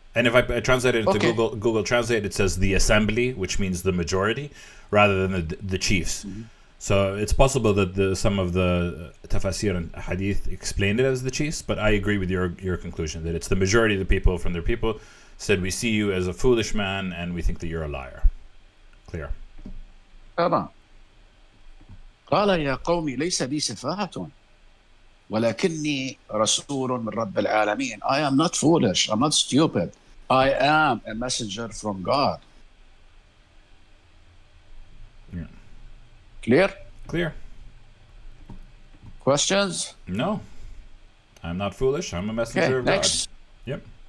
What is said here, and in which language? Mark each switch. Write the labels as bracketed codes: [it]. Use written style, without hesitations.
[en] And if I translate it into Google Translate, it says the assembly, which means the majority, rather than the chiefs. Mm-hmm. So it's possible that some of the tafasir and hadith explained it as the chiefs, but I agree with your conclusion that it's the majority of the people from their people said, we see you as a foolish man and we think that you're a liar. Clear. [ar] طبعا. قال يا قوم ليس بي سفاهة ولكني رسول من رب العالمين. [en] I am not foolish. I'm not stupid. I am a messenger from God. Yeah. Clear. Questions? No. I'm not foolish. I'm a messenger of next. God. Yep.